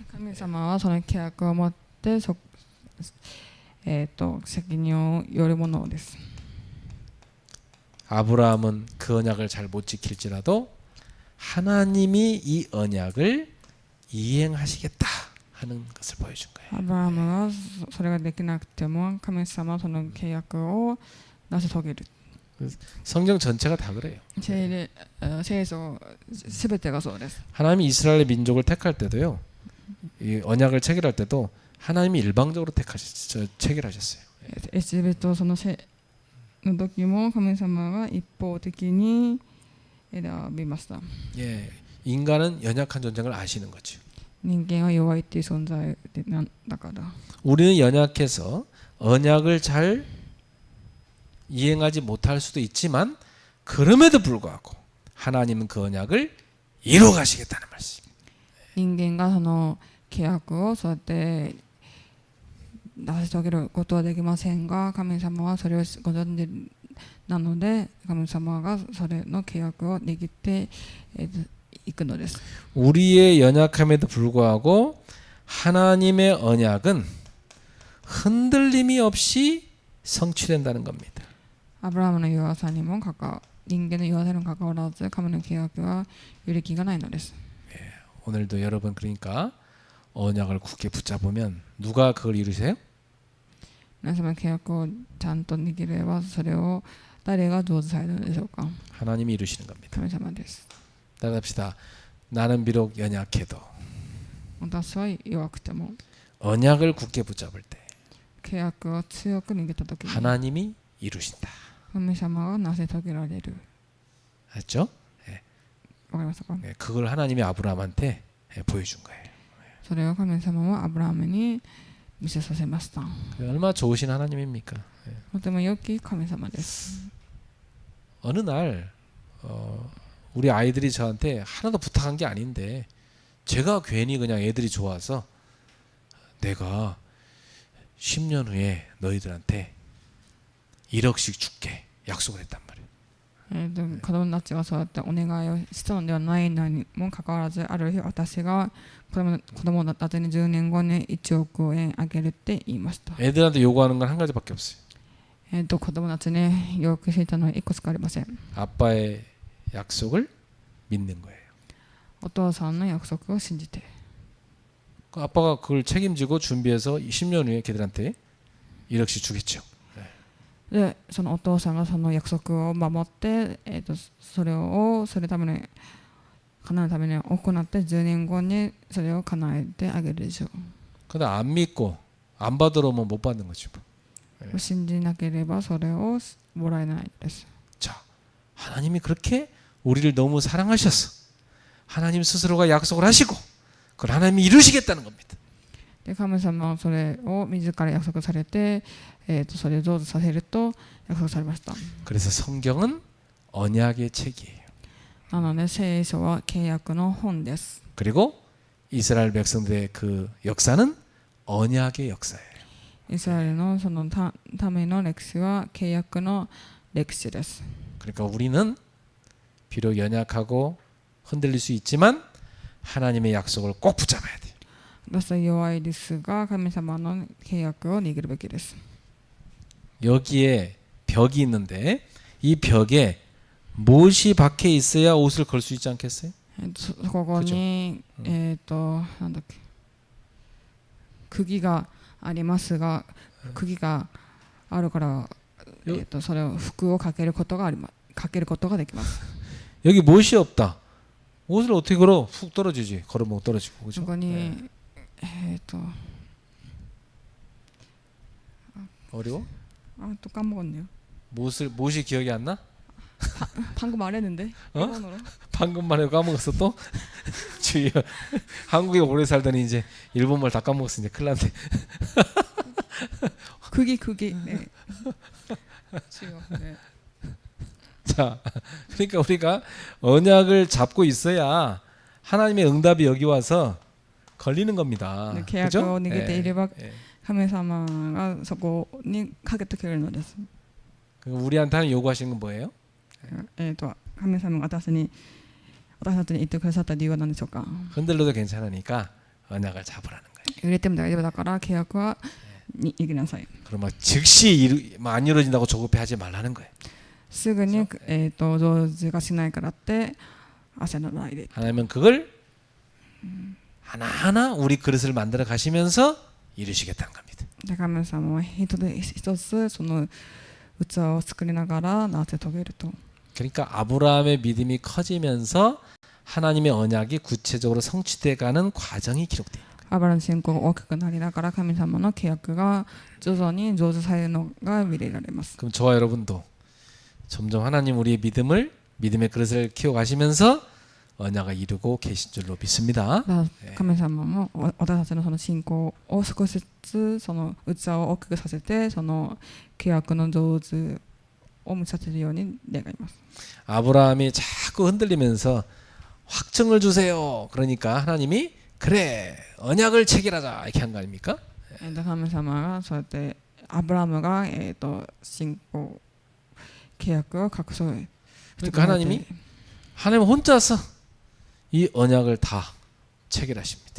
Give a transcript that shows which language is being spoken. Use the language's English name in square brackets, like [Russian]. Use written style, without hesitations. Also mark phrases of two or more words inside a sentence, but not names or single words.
[Japanese] 神様はその契約を持って責任を負るものです。 [Korean] 아브라함은 그 언약을 잘 못 지킬지라도 하나님이 이 언약을 이행하시겠다 하는 것을 보여준 거예요. [Japanese] アブラハムはそれができなくても神様はその契約を成し遂げる。 [Korean] 성경 전체가 다 그래요. [Japanese] 聖書すべてがそうです。 [Korean] 하나님이 이스라엘 민족을 택할 때도요. 이 언약을 체결할 때도 하나님이 일방적으로 체결하셨어요. [Japanese] エジプトそのの時も神様が一方的に選びました。 [Korean] 예, 인간은 연약한 존재를 아시는 거죠. [Japanese] 人間は弱いっていう存在だから。 [Korean] 우리는 연약해서 언약을 잘 이행하지 못할 수도 있지만 그럼에도 불구하고 하나님은 그 언약을 이루어 가시겠다는 말씀. [Japanese] 人間がその契約をそうやって成し遂げることはできませんが、神様はそれをご存知なので、神様がそれの契約を握っていくのです。 [Korean] 우리의 연약함에도 불구하고 하나님의 언약은 흔들림이 없이 성취된다는 겁니다. [Japanese] アブラハムの弱さにも人間の弱さにもかかわらず、神の契約は揺れ気がないのです。 [Korean] 오늘도 여러분 그러니까 언약을 굳게 붙잡으면 누가 그걸 이루세요? [Japanese] 皆様契約をちゃんと握れば、それを誰が成就されるのでしょうか。 [Korean] 하나님이 이루시는 겁니다. [Japanese] 神様です。 [Korean] 따라합시다. 나는 비록 연약해도 [Japanese] 私は弱くても [Korean] 언약을 굳게 붙잡을 때 [Japanese] 契約を強く握ったときに [Korean] 하나님이 이루신다. [Japanese] 神様が成し遂げられる。 [Korean] 맞죠? [Japanese] わかりましたか？ [Korean] 그걸 하나님이 아브라함한테 보여준 거예요. [Japanese] それを神様はアブラハムに見せさせました。 [Korean] 얼마나 좋으신 하나님입니까? [Japanese] とても良き神様です。 [Korean] 어느 날 우리 아이들이 저한테 하나도 부탁한 게 아닌데 제가 괜히 그냥 애들이 좋아서 내가 10년 후에 너희들한테 1억씩 줄게 약속을 했단 말이에요. [Japanese] 子供たちがそうやってお願いをしたのではないのにもかかわらず、ある日私が子供たちに10年後に1億円あげるって言いました。 [Korean] 애들한테 요구하는 건 한 가지밖에 없어요. [Japanese] 子供たちに要求していたのは1個しかありません。 [Korean] 아빠의 약속을 믿는 거예요. [Japanese] お父さんの約束を信じて、 [Korean] 아빠가 그걸 책임지고 준비해서 10년 후에 걔들한테 1억씩 주겠죠. [Japanese] でそのお父さんがその約束を守って、それために叶えるために行って10年後にそれを叶えてあげるでしょう。 [Korean] 근데 안 믿고 안 받으러 오면 못 받는 거죠. [Japanese] 信じなければそれをもらえないです。 [Korean] 자, 하나님이 그렇게 우리를 너무 사랑하셔서 하나님 스스로가 약속을 하시고 그걸 하나님이 이루시겠다는 겁니다. [Japanese] で神様はそれを自ら約束されて、それを成就させると約束されました。 [Korean] 그래서 성경은 언약의 책이에요. [Japanese] なので聖書は契約の本です。 [Korean] 그리고 이스라엘 백성들의 그 역사는 언약의 역사예요. [Japanese] イスラエルのそのための歴史は契約の歴史です。 [Korean] 그러니까 우리는 비록 연약하고 흔들릴 수 있지만 하나님의 약속을 꼭 붙잡아야 돼요. [Japanese] 私は弱いですが、神様の契約を握るべきです。 [Korean] 여기에 벽이 있는데 이 벽에 못이 박혀 있어야 옷을 걸 수 있지 않겠어요? [Japanese] ここになんだっけ、釘がありますが、釘があるから、それを服をかけることができます。 [Korean] 여기 못이 없다. 옷을 어떻게 걸어? 훅 떨어지지. 걸으면 떨어지고. 그죠? [Japanese] そこに、 [Korean] 어려워? 또 까먹었네요. 못이 기억이 안 나? 방금 말했는데. 일본어로. 방금만 해도 까먹었어 또? 주여. 한국에 오래 살더니 이제 일본말 다 까먹었어. 이제 큰일 났네. 그게. 네. 주여. 네. 자, 그러니까 우리가 언약을 잡고 있어야 하나님의 응답이 여기 와서 걸리는 겁니다. [Japanese] 契約を握っていれば神様がそこにかけてくれるのです。 [Korean] 우리한테 하는 요구하시는 건 뭐예요? [Japanese] 神様が私たちに言ってくださった理由は何でしょうか。 [Korean] 흔들려도 괜찮으니까 언약을 잡으라는 거예요. [Japanese] 揺れても大丈夫だから契約は握りなさい。 [Korean] 그럼 막 즉시 안 이루어진다고 조급해하지 말라는 거예요. [Japanese] すぐに成就がしないからって焦らないで。 [Korean] 하나님은 그걸 하나하나 우리 그릇을 만들어 가시면서 이루시겠다는 겁니다. [Japanese] で神様は一つその器を作りながらなせ遂げると。 [Korean] 그러니까 아브라함의 믿음이 커지면서 하나님의 언약이 구체적으로 성취돼 가는 과정이 기록돼요. [Japanese] アブラの信仰が大きくなりながら神様の契約が徐々に成就されるのが見れられます。 [Korean] 그럼 저와 여러분도 점점 하나님 우리의 믿음의 그릇을 키워 가시면서 언약을 이루고 계신 줄로 믿습니다. [Japanese] 神様も私たちのその信仰を少しずつその器を大きくさせてその契約の成就を見させるように願います。 [Korean] 아브라함이 자꾸 흔들리면서 확증을 주세요. 그러니까 하나님이 그래 언약을 체결하자 이렇게 한 거 아닙니까? [Japanese] 神様がそうやってアブラムが信仰契約を確証 [Korean] 그러니까 하나님 혼자서 이 언약을 다 체결하십니다.